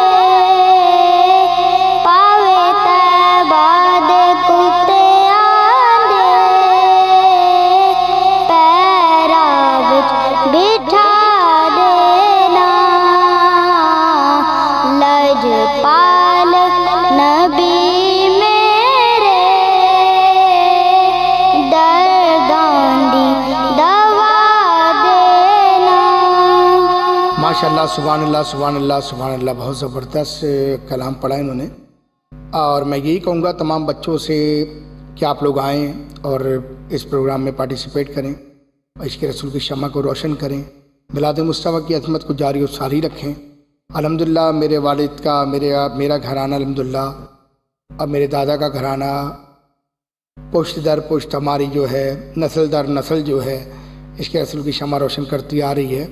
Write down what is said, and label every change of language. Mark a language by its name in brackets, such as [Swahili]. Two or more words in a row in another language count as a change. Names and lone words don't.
[Punjabi] پاوے طیبہ دے کتے آندے پیرا وچ بٹھا دینا. لجپال نبی میرے درداں دی دوا دینا. [Arabic] ما شاء الله، سبحان الله، سبحان الله، سبحان الله. [Urdu] بہت زبردست کلام پڑھا انہوں نے۔ اور میں یہی کہوں گا تمام بچوں سے کہ آپ لوگ آئیں اور اس پروگرام میں پارٹیسپیٹ کریں، عشق رسول کی شمع کو روشن کریں، میلاد مصطفیٰ کی عظمت کو جاری اور ساری رکھیں. الحمدللہ میرے والد کا میرا گھرانہ الحمدللہ، اب میرے دادا کا گھرانہ پشت در پشت ہماری جو ہے نسل در نسل جو ہے عشق رسول کی شمع روشن کرتی آ رہی ہے.